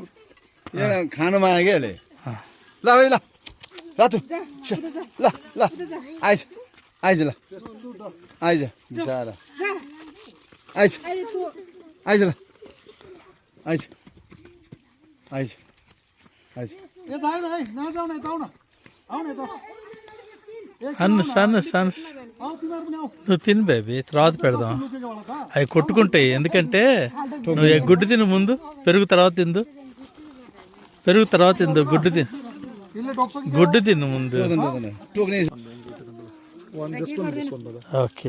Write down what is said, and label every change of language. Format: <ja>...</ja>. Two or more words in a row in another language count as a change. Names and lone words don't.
<ne>यहाँ खानु माग्यो क्या यसले ल है ल रातु ल ल आइज आइज ल आइज बिचारा आइज आइज ल आइज आइज आइज ए दाइ दाइ नजाऊ न यता आऊ न आऊ न यता Hans, Hans. आऊ तिमीहरू पनि आऊ</ne> <te>నువ్వు తిను బేబీ తర్వాత పెడదాం</te> <ne>लुकेको वाला त</ne> <te>అవి కొట్టుకుంటాయి ఎందుకంటే నువ్వు గుడ్డు తిను ముందు పెరుగు తర్వాత తిందు పెరుగు తర్వాత తిందు గుడ్డు తిను</te> <ne>यसले डक्छ कि</ne> <te>గుడ్డు తిను ముందు</te> <ne>टोक्ने</ne> <en>one this one brother</en> <te>ఓకే</te>